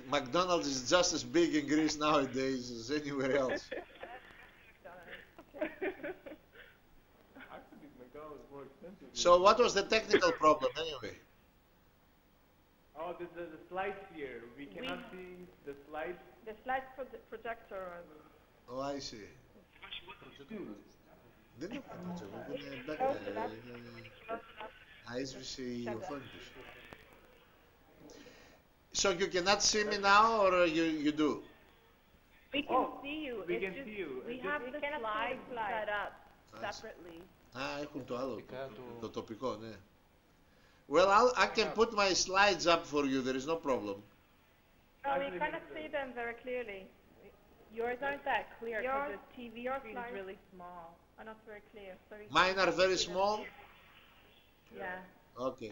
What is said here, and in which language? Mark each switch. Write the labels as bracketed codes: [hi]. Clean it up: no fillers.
[en] McDonald's is just as big in Greece nowadays as anywhere else. Actually, McDonald's is more expensive. So what was the technical problem anyway? Oh, the slides here. We cannot see the slides. The slide projector. Oh, I see. [el] Δεν έχω projector, αίσβησε η οθόνη τους. [en] So you cannot see me now or you do? We can see you. We can see you. We have the slides set up separately. [el] Έχουν το άλλο, το τοπικό, ναι. [en] Well, I can put my slides up for you, there is no problem. No, we cannot see them very clearly. Yours aren't that clear because the TV screen is really small. Are not very clear. So Mine are very small? Yeah. Okay.